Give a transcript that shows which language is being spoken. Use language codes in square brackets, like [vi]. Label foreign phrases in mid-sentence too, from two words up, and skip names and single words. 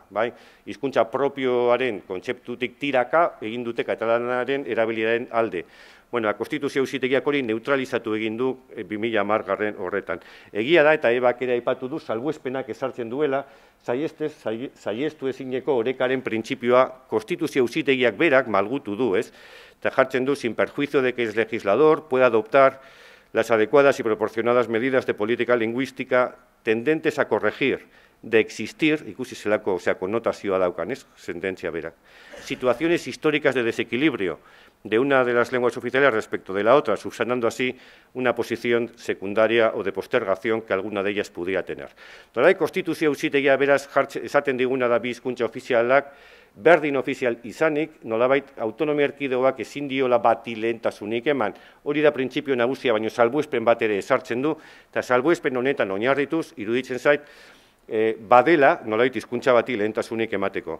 [eu] Hizkuntza propioaren kontzeptutik tiraka egin dute katalanaren erabiliaren alde. Konstituzio auzitegiak hori neutralizatu egin du 2010 horretan. Egia da eta ebak ere aipatu du salbuespenak ezartzen duela, saiestu ezineko orekaren printzipioa konstituzio auzitegiak berak malgutu du, eta jartzen du [es] sin perjuicio de que el legislador pueda adoptar las adecuadas y proporcionadas medidas de política lingüística tendentes a corregir, de existir, [eu] ikusi zelako, konnotazioa daukan, sententzia berak, [es] situaciones históricas de desequilibrio de una de las lenguas oficiales respecto de la otra, subsanando así una posición secundaria o de postergación que alguna de ellas pudiera tener. [eu] Nolabait, konstituzio auzitegia beraz esaten diguna da bi hizkuntza ofizialak, berdin ofizial izanik, nolabait autonomia erkidegoak ezin diola bati lehentasunik eman, hori da printzipio nagusia, baino salbuespen bat ere esartzen du, eta salbuespen honetan oinarrituz, iruditzen zait, badela, nolabait hizkuntza bati lehentasunik emateko.